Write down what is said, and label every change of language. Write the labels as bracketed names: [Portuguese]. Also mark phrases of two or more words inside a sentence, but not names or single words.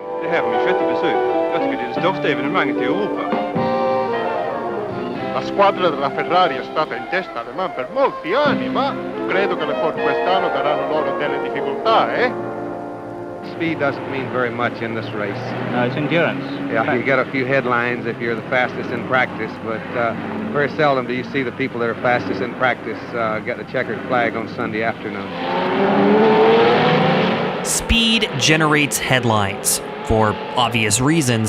[Swedish] här på min sjätte besök. Jag tycker det är det största evenemanget i Europa. [Italian] La squadra della Ferrari è stata in testa alle man per molti anni, ma credo che le Ford quest'anno daranno loro delle difficoltà, eh? [English] Speed doesn't mean very much in this race. No, it's endurance. Yeah, you get a few headlines if you're the fastest in practice, but very seldom do you see the people that are fastest in practice get the checkered flag on Sunday afternoon. Speed generates headlines, for obvious reasons.